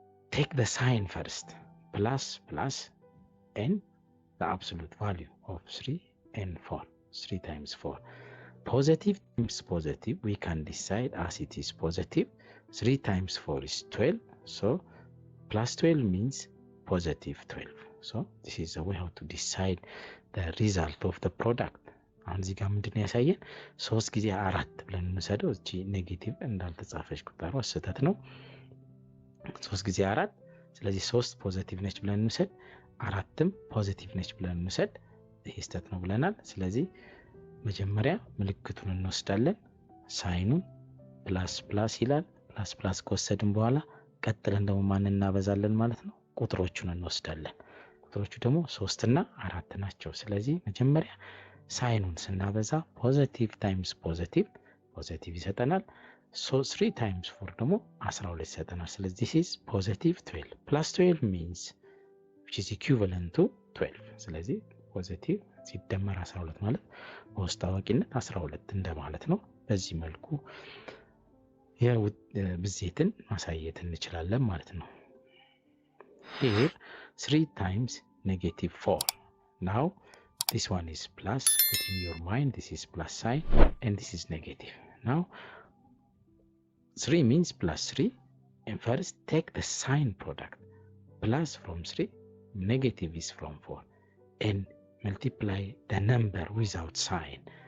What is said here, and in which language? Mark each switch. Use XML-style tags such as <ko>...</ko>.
<en>Take the sign first, plus, plus, and the absolute value of 3 and 4. 3 times 4. Positive times positive, we can decide as it is positive. 3 times 4 is 12. So plus 12 means positive 12. So this is the way how to decide the result of the product.</en> <am>አሁን እዚህ ጋር ምንድነው ያሳየን? 3 ጊዜ 4 ብለን እንሰደው። እቺ ኔጌቲቭ እንዳልተጻፈች ቁጥሯ ስህተት ነው። 3 ጊዜ 4፣ ስለዚህ 3 ፖዚቲቭ ነች ብለን እንሰድ፣ 4ም ፖዚቲቭ ነች ብለን እንሰድ። ይሄ ስህተት ነው ብለናል። ስለዚህ መጀመሪያ ምልክቱን እንወስዳለን። ሳይኑን ፕላስ ፕላስ ይላል። ፕላስ ፕላስ ከወሰድን በኋላ ቀጥለን ደግሞ ማን እናበዛለን ማለት ነው? ቁጥሮቹን እንወስዳለን። ቁጥሮቹ ደግሞ 3 እና 4 ናቸው። ስለዚህ መጀመሪያ ሳይኑን ስናበዛ ፖዚቲቭ ታይምስ ፖዚቲቭ ፖዚቲቭ ይሰጠናል። 3 ታይምስ 4 ደግሞ 12 ይሰጠናል። ስለዚህ</am> <en>this is positive 12 plus 12 means which is equivalent to 12።</en> <am>ስለዚህ ፖዚቲቭ ሲደመር 12 ማለት በውስጥ አዋቂነት 12 እንደማለት ነው። በዚህ መልኩ የብዜትን ማሳየት እንችላለን ማለት ነው።</am> <en>Here 3 times negative 4. Now this one is plus. Put in your mind this is plus sign and this is negative. Now 3 means plus 3, and first take the sign product. Plus from 3, negative is from 4, and multiply the number without sign.</en>